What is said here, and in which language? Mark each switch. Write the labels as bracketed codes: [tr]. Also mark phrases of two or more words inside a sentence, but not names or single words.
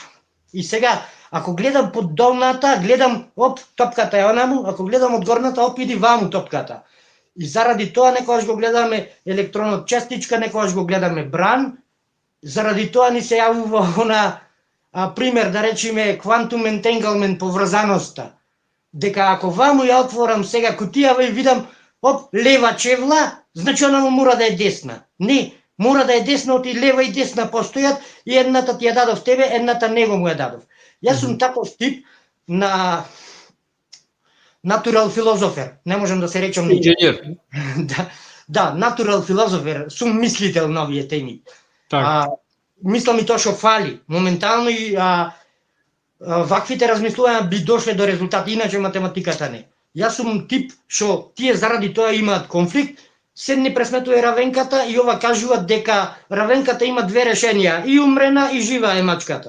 [mk] И сега ако гледам под долната, гледам топката е онаму, ако гледам од горната иди ваму топката. И заради тоа некогаш го гледаме електронот честичка, некогаш го гледаме бран. Заради тоа ни се јавува она пример, да речеме, [en] quantum entanglement, [mk] поврзаноста. Дека ако ваму ја отворам сега кутијава и видам, лева чевла, значи она мора да е десна. Не, мора да е десна, оти лева и десна постојат и едната ти ја дадов тебе, едната него му ја дадов. Јас сум таков тип на [en] natural philosopher, [mk] не можам да се речам инженер. Да, [en] natural philosopher, [mk] сум мислител на овие теми. Мислам и тоа што фали. Моментално и ваквите размислувања би дошле до резултати, иначе математиката не. Јас сум тип што тие заради тоа имаат конфликт, седни пресметува равенката и ова кажуваат дека равенката има две решенија, и умрена и жива е мачката.